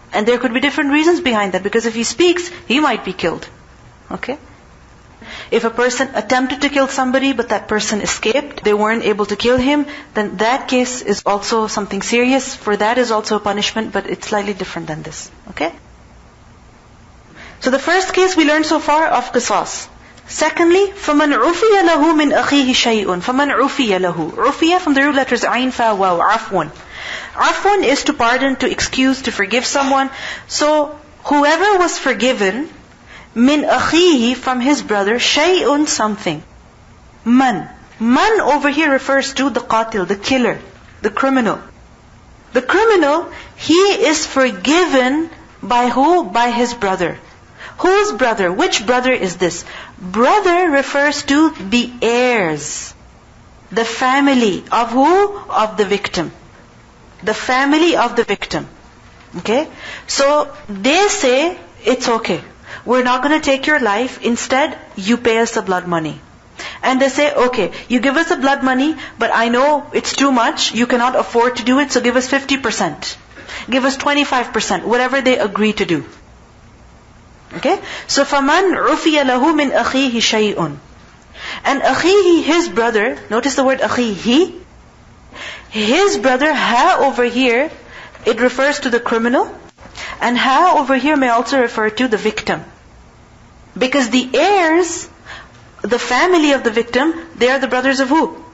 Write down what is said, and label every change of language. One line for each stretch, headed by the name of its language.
English: And there could be different reasons behind that, because if he speaks, he might be killed. Okay? If a person attempted to kill somebody, but that person escaped, they weren't able to kill him, then that case is also something serious. For that is also a punishment, but it's slightly different than this. Okay? So the first case we learned so far of qisas. Secondly,
Arabic: فَمَنْ عُفِيَ لَهُ مِنْ أَخِيهِ شَيْءٌ فَمَنْ عُفِيَ لَهُ.
English: Ufiya from the root letters ayn, fa, waw, afwan. Afwan is to pardon, to excuse, to forgive someone. So, whoever was forgiven,
Arabic: min akhihi,
English: from his brother, shay'un, something. Man. Man over here refers to the qatil, the killer, the criminal. The criminal, he is forgiven by who? By his brother. Whose brother? Which brother is this? Brother refers to the heirs. The family of who? Of the victim. The family of the victim. Okay? So, they say, it's okay. We're not going to take your life. Instead, you pay us the blood money. And they say, okay, you give us the blood money, but I know it's too much. You cannot afford to do it, so give us 50%. Give us 25%, whatever they agree to do. Okay? So,
Arabic: فَمَنْ عُفِيَ لَهُ مِنْ أَخِيهِ شَيْءٌ.
English: And akhihi, his brother, notice the word akhihi. His brother, ha over here, it refers to the criminal. And ha over here may also refer to the victim. Because the heirs, the family of the victim, they are the brothers of who?